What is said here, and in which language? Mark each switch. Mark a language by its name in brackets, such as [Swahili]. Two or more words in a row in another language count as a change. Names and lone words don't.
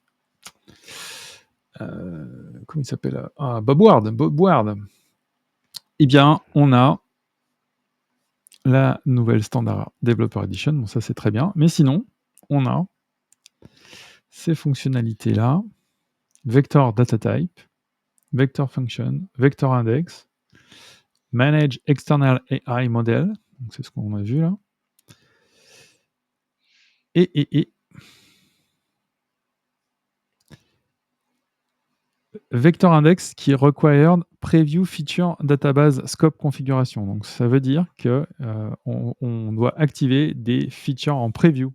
[French] Comment il s'appelle? Bob Ward. Bob Ward. Eh bien, on a la nouvelle Standard Developer Edition. Bon, ça, c'est très bien. Mais sinon, on a ces fonctionnalités-là. [English] Vector Data Type, Vector Function, Vector Index, Manage External AI Model. [French] Donc, c'est ce qu'on a vu là. Et Vector Index qui [English] required Preview Feature Database Scope Configuration. [French] Donc, ça veut dire que on doit activer des features en preview.